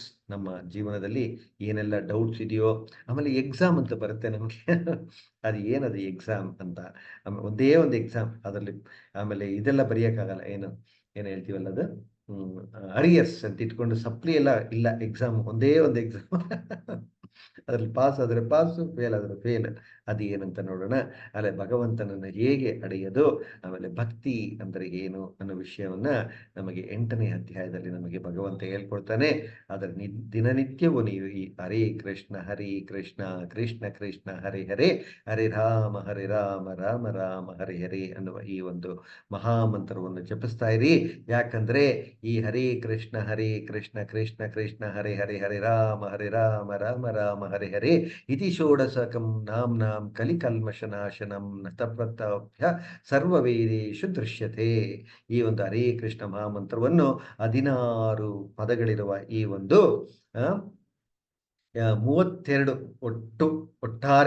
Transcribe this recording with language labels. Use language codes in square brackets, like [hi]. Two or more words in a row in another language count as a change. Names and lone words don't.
[kn] ನಮ್ಮ ಜೀವನದಲ್ಲಿ ಏನೆಲ್ಲ ಡೌಟ್ಸ್ ಇದೆಯೋ, ಆಮೇಲೆ ಎಕ್ಸಾಮ್ ಅಂತ ಬರುತ್ತೆ ನಮಗೆ ಅದು ಏನದು ಎಕ್ಸಾಮ್ ಅಂತ, ಆಮೇಲೆ ಒಂದೇ ಒಂದು ಎಕ್ಸಾಮ್ ಅದರಲ್ಲಿ, ಆಮೇಲೆ ಇದೆಲ್ಲ ಬರೆಯೋಕ್ಕಾಗಲ್ಲ, ಏನು ಹೇಳ್ತೀವಲ್ಲ ಅದು ಅರಿಯರ್ಸ್ ಅಂತ ಇಟ್ಕೊಂಡು ಸಪ್ಲಿ ಎಲ್ಲ ಇಲ್ಲ, ಎಕ್ಸಾಮ್ ಒಂದೇ ಒಂದು ಎಕ್ಸಾಮ್ ಅದ್ರಲ್ಲಿ ಪಾಸ್ ಆದ್ರೆ ಪಾಸು, ಫೇಲ್ ಆದ್ರೆ ಫೇಲ್. ಅದು ಏನಂತ ನೋಡೋಣ. ಆಮೇಲೆ ಭಗವಂತನನ್ನು ಹೇಗೆ ಅಡೆಯೋದು, ಆಮೇಲೆ ಭಕ್ತಿ ಅಂದ್ರೆ ಏನು ಅನ್ನೋ ವಿಷಯವನ್ನ ನಮಗೆ 8ನೇ ಅಧ್ಯಾಯದಲ್ಲಿ ನಮಗೆ ಭಗವಂತ ಹೇಳ್ಕೊಡ್ತಾನೆ. ಅದರ ದಿನನಿತ್ಯವೂ ನೀವು ಈ [sa] ಹರೇ ಕೃಷ್ಣ ಕೃಷ್ಣ ಕೃಷ್ಣ ಹರೇ ಹರೇ, ಹರೇ ರಾಮ ರಾಮ ರಾಮ ಹರೇ ಹರೇ [kn] ಅನ್ನುವ ಈ ಒಂದು ಮಹಾಮಂತ್ರವನ್ನು ಜಪಿಸ್ತಾ ಇರಿ. ಯಾಕಂದ್ರೆ ಈ [sa] ಹರೇ ಕೃಷ್ಣ ಕೃಷ್ಣ ಕೃಷ್ಣ ಹರೇ ಹರೇ, ಹರೇ ರಾಮ ರಾಮ ರಾಮ ಹರೇ ಹರೇ ಇತಿ ಷೋಡಶಕಂ ನಾಮ್ನಾಂ ಕಲಿಕಲ್ಮಶನಾಶನಂ ನತಪ್ರತಾಭ್ಯ ಸರ್ವವೇದೇಶು ದೃಶ್ಯತೆ. [kn] ಈ ಒಂದು ಹರೇ ಕೃಷ್ಣ ಮಹಾಮಂತ್ರವನ್ನು 16 ಪದಗಳಿರುವ ಈ ಒಂದು 32 ಒಟ್ಟಾರೆ